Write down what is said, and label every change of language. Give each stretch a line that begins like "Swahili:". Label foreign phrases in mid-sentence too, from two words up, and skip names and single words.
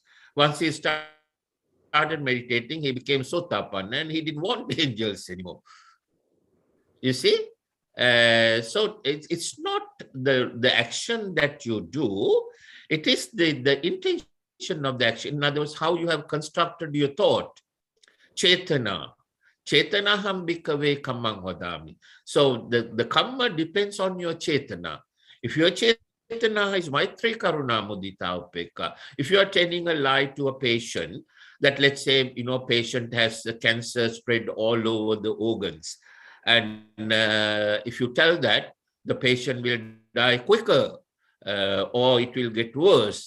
English: Once he started meditating, he became Sothapanna and he didn't want angels anymore. You see? So it's not the action that you do, it is the intention of the action. In other words, how you have constructed your thought. Chetana.
Pali: Chetana ham bhikkhave kammang vadami.
English: So the kamma depends on your chetana. If your chetana is
Pali: Maitri, Karuna, Mudita, Upekka,
English: if you are telling a lie to a patient, that let's say, patient has cancer spread all over the organs. And if you tell that, the patient will die quicker or it will get worse.